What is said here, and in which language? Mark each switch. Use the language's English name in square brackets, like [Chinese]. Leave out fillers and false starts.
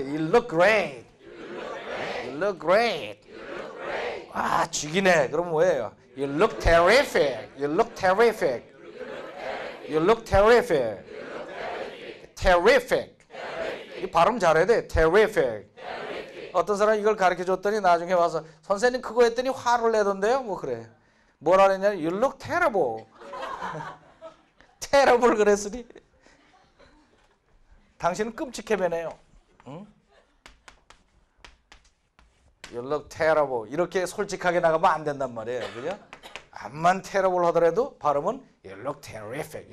[English] You look great. You look great. [Korean] 아 죽이네. 그럼 뭐예요? [English] You look terrific. You look terrific. You look terrific. Terrific. [Korean] 이 발음 잘해야 돼. [English] Terrific. [Korean] 어떤 사람이 이걸 가르쳐 줬더니 나중에 와서 선생님 그거 했더니 화를 내던데요. 뭐 그래. 뭐라 그랬냐면 [English] You look terrible. [Korean] terrible 그랬으니 당신은 끔찍해 보네요. 응? [English] You look terrible. [Korean] 이렇게 솔직하게 나가면 안 된단 말이에요. 그죠? 암만 [English] terrible [Korean] 하더라도 발음은 [English] You look terrific.